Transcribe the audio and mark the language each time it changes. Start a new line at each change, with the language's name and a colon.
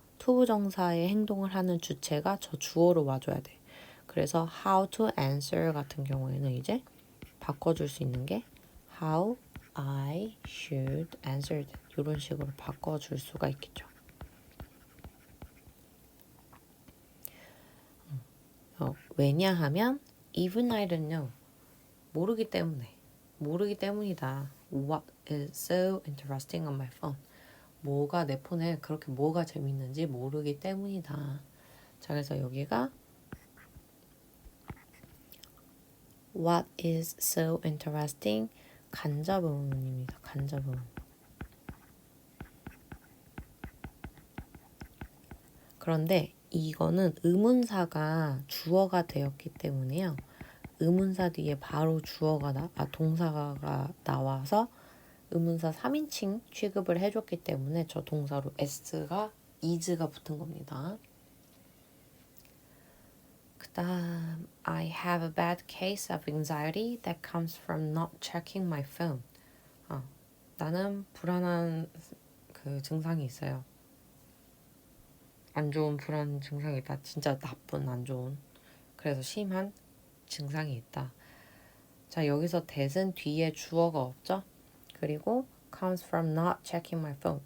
Korean: 투부정사의 행동을 하는 주체가 저 주어로 와줘야 돼. 그래서
English: how to answer
Korean: 같은 경우에는 이제 바꿔줄 수 있는 게
English: how I should answer that.
Korean: 이런 식으로 바꿔줄 수가 있겠죠. 왜냐하면
English: even I don't know.
Korean: 모르기 때문이다.
English: What is so interesting on my phone.
Korean: 뭐가 내 폰에 그렇게 뭐가 재밌는지 모르기 때문이다. 자, 그래서 여기가
English: What is so interesting?
Korean: 간접의문입니다. 간접의문. 그런데 이거는 의문사가 주어가 되었기 때문에요. 의문사 뒤에 바로 동사가 나와서 의문사 3인칭 취급을 해줬기 때문에 저 동사로 is가 붙은 겁니다. 그 다음
English: I have a bad case of anxiety that comes from not checking my phone.
Korean: 나는 불안한 그 증상이 있어요. 안 좋은 불안 증상이 있다. 진짜 나쁜 안 좋은. 그래서 심한 증상이 있다. 자, 여기서 that은 뒤에 주어가 없죠?
English: 그리고 comes from not checking my phone.